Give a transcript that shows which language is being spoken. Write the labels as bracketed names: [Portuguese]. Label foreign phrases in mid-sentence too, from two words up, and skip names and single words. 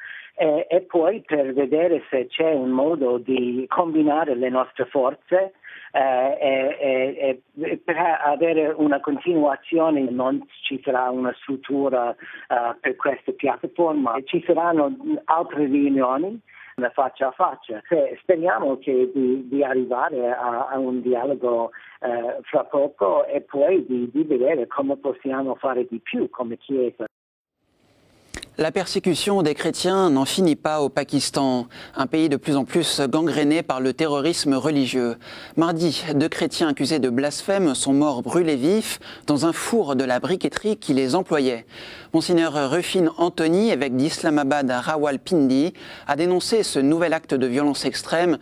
[Italian] E poi per vedere se c'è un modo di combinare le nostre forze per avere una continuazione non ci sarà una struttura per questa piattaforma, ci saranno altre riunioni faccia a faccia. Speriamo di arrivare a un dialogo fra poco e poi di vedere come possiamo fare di più come Chiesa. [French] La persécution des chrétiens n'en finit pas au Pakistan, un pays de plus en plus gangréné par le terrorisme religieux. Mardi, 2 chrétiens accusés de blasphème sont morts brûlés vifs dans un four de la briqueterie qui les employait. Monseigneur Rufin Anthony, évêque d'Islamabad à Rawalpindi, a dénoncé ce nouvel acte de violence extrême.